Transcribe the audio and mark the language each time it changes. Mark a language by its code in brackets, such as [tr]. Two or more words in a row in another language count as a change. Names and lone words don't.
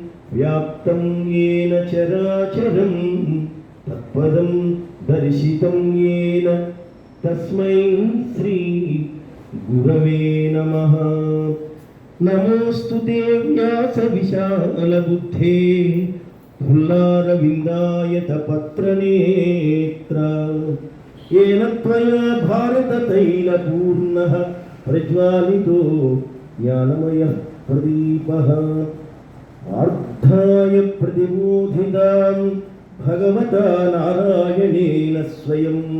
[sa] వ్యాప్తం येन చరాచరం తత్పదం దర్శితం येन తస్మై శ్రీ గురవే నమః. నమోస్తు తే వ్యాస విశాల బుద్ధే పుల్లారవిందాయత పత్రనేత్ర. येन त्वया भारततैलपूर्णः प्रज्वालितो ज्ञानमयः प्रदीपः. अर्थाय प्रतिबोधितां भगवता नारायणेन स्वयं